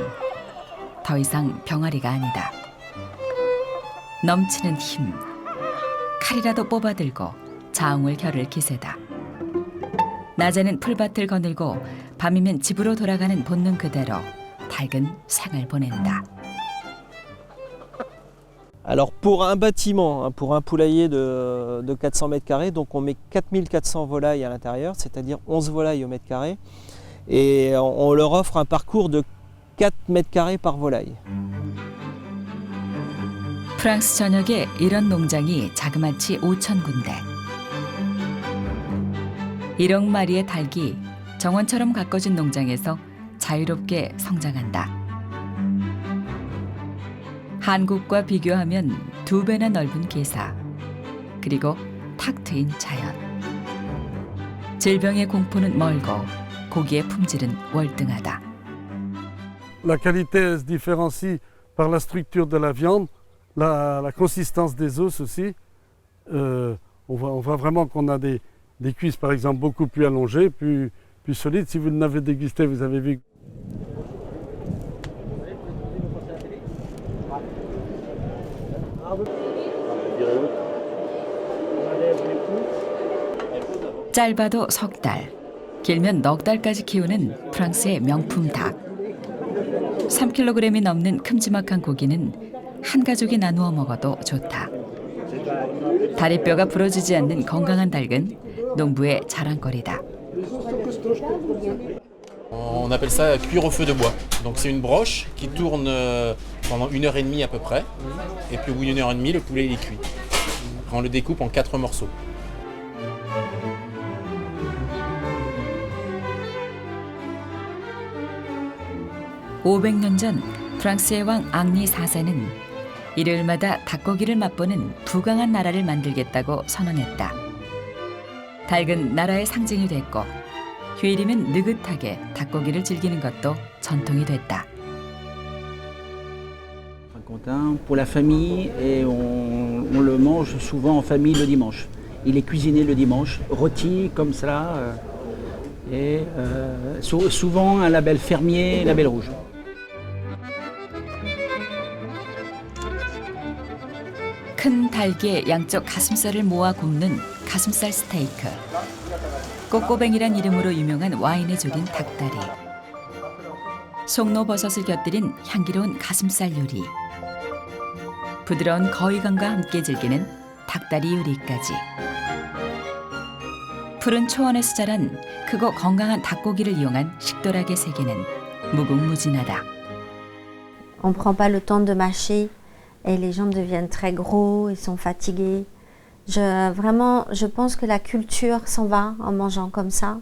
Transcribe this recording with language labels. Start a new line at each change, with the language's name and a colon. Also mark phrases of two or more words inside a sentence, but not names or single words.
Korean: 더 이상 병아리가 아니다. 넘치는 힘. 칼이라도 뽑아들고 자웅을 겨룰 기세다. 낮에는 풀밭을 거닐고 밤이면 집으로 돌아가는 본능 그대로 닭은 생을 보낸다.
French: Alors pour un bâtiment, pour un poulailler de 400 mètres carrés, donc on met 4400 volailles à l'intérieur, c'est-à-dire 11 volailles au mètre carré, et on leur offre un parcours de 4 mètres carrés par volaille.
Korean: 프랑스 전역에 이런 농장이 자그마치 5,000군데. 1억 마리의 닭이 정원처럼 가꿔진 농장에서 자유롭게 성장한다. 한국과 비교하면 2배나 넓은 개사, 그리고 탁 트인 자연. 질병의 공포는 멀고 고기의 품질은 월등하다.
French: La qualité se différencie par la structure de la viande, la consistance des os aussi. On voit vraiment qu'on a des cuisses par exemple beaucoup plus allongées, plus solides. Si vous l'avez dégusté, vous avez vu.
Korean: 짧아도 석 달, 길면 넉 달까지 키우는 프랑스의 명품 닭. 3kg이 넘는 큼지막한 고기는 한 가족이 나누어 먹어도 좋다. 다리뼈가 부러지지 않는 건강한 닭은 농부의 자랑거리다.
French: On appelle ça cuire au feu de bois. Donc c'est une broche qui tourne pendant 1h30 à peu près. Et puis au bout d'une heure et demie, le poulet il est cuit. On le découpe en 4 morceaux.
Korean: (500년) 전 프랑스의 왕 앙리 4세는 일요일마다 닭고기를 맛보는 부강한 나라를 만들겠다고 선언했다. 닭은 나라의 상징이 됐고 휴일이면 느긋하게 닭고기를 즐기는 것도 전통이 됐다.
French: Pour la famille et on le mange souvent en famille le dimanche. Il est cuisiné le dimanche, rôti comme ça, et souvent un label fermier, label rouge.
Korean: 큰 닭의 양쪽 가슴살을 모아 굽는 가슴살 스테이크. 꼬꼬뱅이란 이름으로 유명한 와인에 졸인 닭다리. 송로버섯을 곁들인 향기로운 가슴살 요리. 부드러운 거위감과 함께 즐기는 닭다리 요리까지. 푸른 초원에서 자란 크고 건강한 닭고기를 이용한 식도락의 세계는 무궁무진하다.
French: On prend pas le temps de mâcher et les gens deviennent très gros, ils sont fatigués. Je pense que la culture s'en va en mangeant comme ça.